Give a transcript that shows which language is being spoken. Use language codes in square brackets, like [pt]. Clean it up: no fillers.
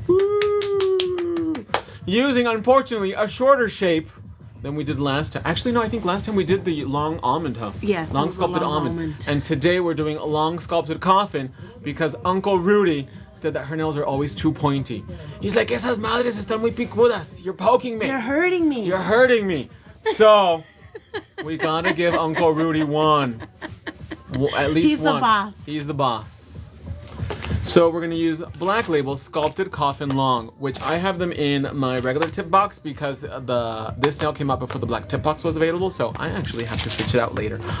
[en] Woo! Using, unfortunately, a shorter shape than we did last time. Actually, no, I think last time we did the long almond, huh? Yes, long sculpted almond. And today we're doing a long sculpted coffin because Uncle Rudy said that her nails are always too pointy. He's like, [es] esas madres están muy picudas. [en] You're poking me. You're hurting me. You're hurting me. So, we gotta give Uncle Rudy one. At least He's one. the boss. He's the boss. So we're gonna use Black Label Sculpted Coffin Long, which I have them in my regular tip box because this nail came out before the black tip box was available, so I actually have to switch it out later.